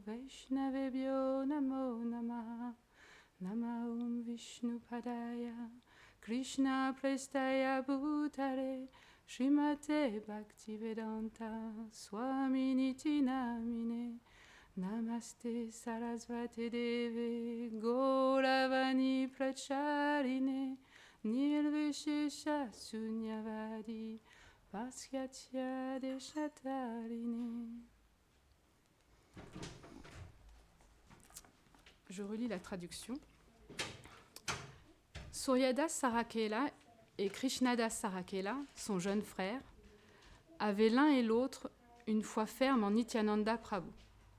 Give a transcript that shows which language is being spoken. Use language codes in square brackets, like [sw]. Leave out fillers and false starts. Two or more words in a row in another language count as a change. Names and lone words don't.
[sa] वैष्णवेभ्यो नमो नमः नम ॐ विष्णु पादाय कृष्ण प्रेष्टाय भूतरे श्रीमते भक्तिवेदान्त स्वामी निति नामिने नमस्ते सरस्वती देवे गौरवाणी प्रचारिणे निर्विशेष शून्यवादी पस्यत्य देशतारिणे. [fr] Je relis la traduction. Suryadas Sarakela et Krishnadas Sarakela, son jeune frère, avaient l'un et l'autre une foi ferme en Nityananda Prabhu.